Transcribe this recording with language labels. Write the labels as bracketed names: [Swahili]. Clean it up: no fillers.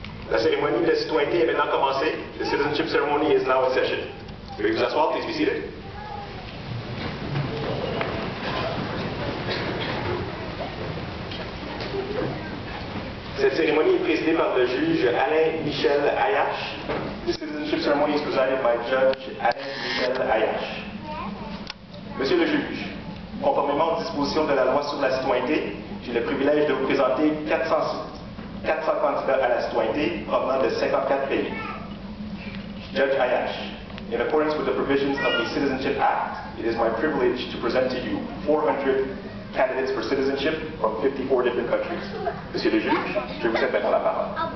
[French] La cérémonie de citoyenneté est maintenant commencée. [English] The citizenship ceremony is now in session. [French] Veuillez vous asseoir, [English] please be seated. [French] Cette cérémonie est présidée par le juge Alain Michel Ayache. [English] The citizenship ceremony is presided by Judge Alain Michel Ayache. [French] Monsieur le juge, conformément aux dispositions de la loi sur la citoyenneté, j'ai le privilège de vous présenter 400 candidats à la citoyenneté provenant de 54 pays. [English] Judge Ayache, in accordance with the provisions of the Citizenship Act, it is my privilege to present to you 400 candidates for citizenship from 54 different countries. [French] Monsieur le juge, je vous cède maintenant la parole.